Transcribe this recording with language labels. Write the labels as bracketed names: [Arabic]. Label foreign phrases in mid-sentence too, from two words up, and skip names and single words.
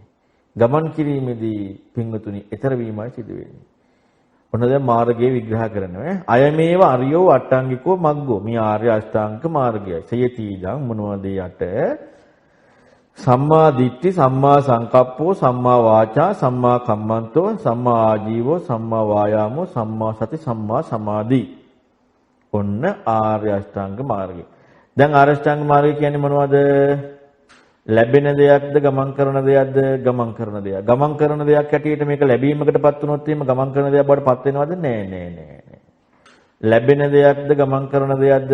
[Sinhala] ගමන් කිරීමේදී පින්වතුනි ඊතර වීමයි සිදු වෙන්නේ. ඔන්න දැන් මාර්ගයේ විග්‍රහ කරනවා. [Pali] අයමේව අරියෝ අට්ටාංගිකෝ මග්ගෝ. [Sinhala] මේ ආර්ය අෂ්ටාංගික මාර්ගයයි. සයතිදං මොනවද යට? [Pali] සම්මා දිට්ඨි, සම්මා සංකප්පෝ, සම්මා වාචා, සම්මා කම්මන්තෝ, සම්මා ආජීවෝ, සම්මා වායාමෝ, සම්මා සති, සම්මා සමාධි. [Sinhala] ඔන්න ආර්ය අෂ්ටාංග මාර්ගය. දැන් ආර්ය අෂ්ටාංග මාර්ගය කියන්නේ මොනවද? ලැබෙන දෙයක්ද ගමන් කරන දෙයක්ද? ගමන් කරන දෙයක්. ගමන් කරන දෙයක් හැටියට මේක ලැබීමකටපත් වුණොත් එහෙම ගමන් කරන දෙයක් බවට පත් වෙනවද? නෑ. ලැබෙන දෙයක්ද ගමන් කරන දෙයක්ද?